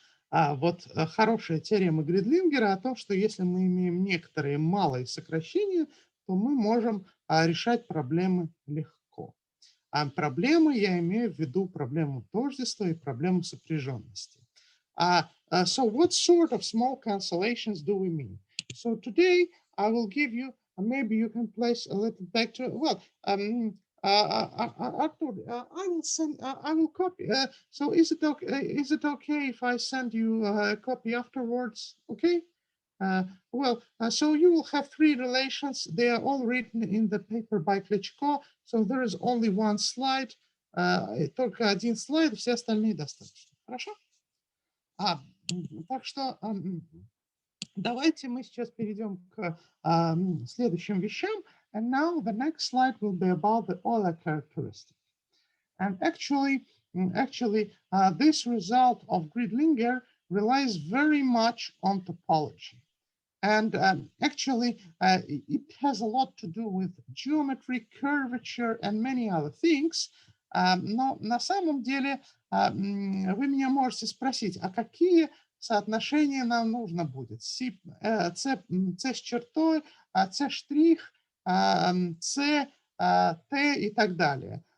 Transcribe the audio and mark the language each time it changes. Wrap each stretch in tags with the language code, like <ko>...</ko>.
<ru>Вот хорошая теорема Гридлингера о том, что если мы имеем некоторые малые сокращения, то мы можем решать проблемы легко. А проблемы я имею в виду проблему тождества и проблему сопряженности.</ru> <en>So what sort of small cancellations do we mean? So today I will give you, maybe you can place a little back to, well, Artur, I will copy. So is it okay if I send you a copy afterwards? Okay. So you will have 3 relations. They are all written in the paper by Lecture2. So there is only one slide.</en> <ru>Только один слайд, все остальные достаточно. Хорошо? Так что давайте мы сейчас перейдем к следующим вещам.</ru> <en>And now the next slide will be about the Euler characteristic. And actually, this result of Gridlinger relies very much on topology. And actually, it has a lot to do with geometry, curvature, and many other things.</en> <ru>Но на самом деле вы меня можете спросить, а какие соотношение нам нужно будет C с чертой, C штрих, C, T и так далее.</ru>